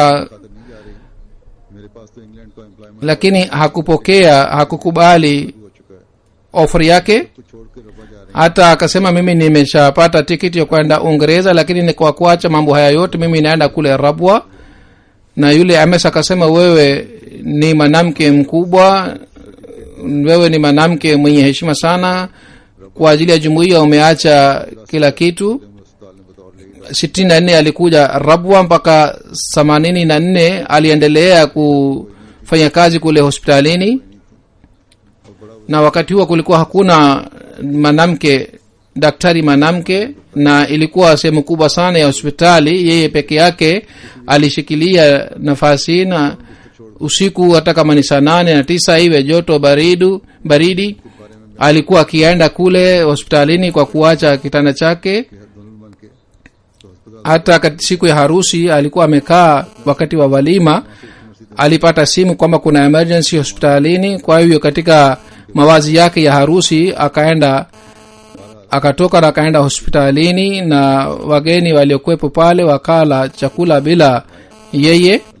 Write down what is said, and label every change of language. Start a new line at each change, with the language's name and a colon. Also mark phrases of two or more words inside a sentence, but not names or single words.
Hindi: नहीं जा रही, मेरे पास तो इंग्लैंड का एम्प्लॉयमेंट
Swahili: lakini hakukubali
Hindi: हो चुका है,
Swahili: offer yake.
Hindi: तो छोड़ के रबा जा रहे
Swahili: Hata akasema, mimi nimeshapata tikiti ya kwenda Uingereza, lakini ni kwa kuacha mambo haya yote mimi naenda kule Rabwa. Na yule MS akasema, wewe ni mwanamke mkubwa, wewe ni mwanamke mwenye heshima sana, kwa ajili ya jumuiya umeacha kila kitu.
Hindi: हैं। अस्पताल में बतौर लेडी
Swahili: 64 alikuja Rabwa mpaka 84 aliendelea kufanya kazi kule hospitalini, na wakati huo kulikuwa hakuna mwanamke daktari mwanamke, na ilikuwa sehemu kubwa sana ya hospitali. Yeye peke yake alishikilia nafasi, na usiku hata kama ni saa 8 na 9 iwe joto baridi alikuwa akienda kule hospitalini kwa kuacha kitanda chake.
Hindi: के दुल्हन बन के तो
Swahili: hata siku ya harusi alikuwa amekaa wakati wa walima, alipata simu kwamba kuna emergency hospitalini. Kwa hiyo katika mawazi yake ya harusi akatoka na akaenda hospitalini, na wageni waliokuwepo pale wakala chakula bila yeye.